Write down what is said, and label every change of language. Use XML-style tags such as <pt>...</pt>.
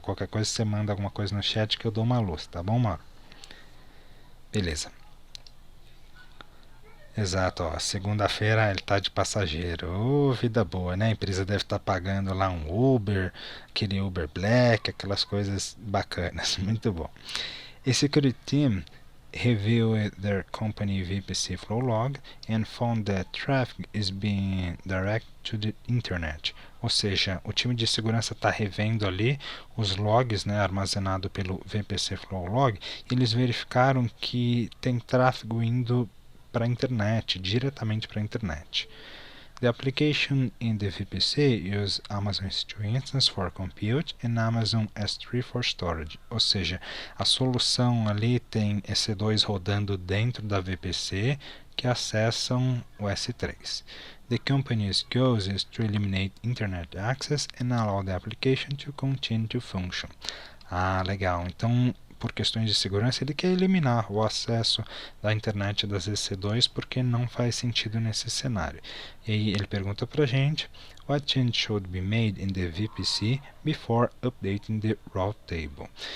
<pt>Qualquer coisa você manda alguma coisa no chat que eu dou uma luz, tá bom, Mauro? Beleza. Exato, ó. Segunda-feira ele tá de passageiro. Ô, vida boa, né? A empresa deve estar pagando lá um Uber, aquele Uber Black, aquelas coisas bacanas. Muito bom.</pt> <en>A security team reviewed their company VPC flow log and found that traffic is being directed to the internet.</en> <pt>Ou seja, o time de segurança está revendo ali os logs, né, armazenado pelo VPC flow log, e eles verificaram que tem tráfego indo para a internet, diretamente para a internet.</pt> <en>The application in the VPC use Amazon S2 Instance for compute and Amazon S3 for storage.</en> <pt>Ou seja, a solução ali tem EC2 rodando dentro da VPC que acessam o S3.</pt> <en>The company's goal is to eliminate internet access and allow the application to continue to function.</en> <pt>Ah, legal. Então, por questões de segurança, ele quer eliminar o acesso da internet das EC2 porque não faz sentido nesse cenário. E aí ele pergunta para a gente:</pt> <en>What change should be made in the VPC before updating the route table?</en>